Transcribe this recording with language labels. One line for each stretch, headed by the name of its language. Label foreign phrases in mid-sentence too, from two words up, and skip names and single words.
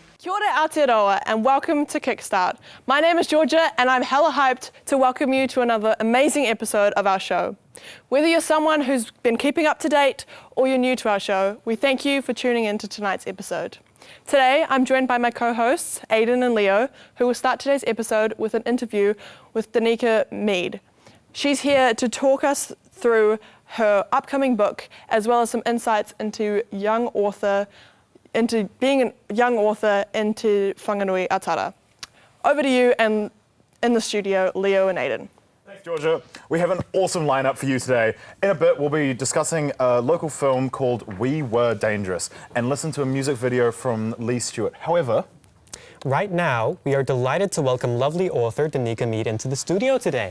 Māori: Kia ora
English: Aotearoa and welcome to Kickstart. My name is Georgia and I'm hella hyped to welcome you to another amazing episode of our show. Whether you're someone who's been keeping up to date or you're new to our show, we thank you for tuning in to tonight's episode. Today, I'm joined by my co-hosts, Aiden and Leo, who will start today's episode with an interview with Denika Mead. She's here to talk us through her upcoming book, as well as some insights into being a young author into whanganui atara. Over to you and in the studio, Leo and Aiden. Thanks, Georgia. We have an awesome lineup for you today. In a bit, we'll be discussing a local film called We Were Dangerous and listen to a music video from Lee Stewart. However, right now, we are delighted to welcome lovely author Denika Mead into the studio today.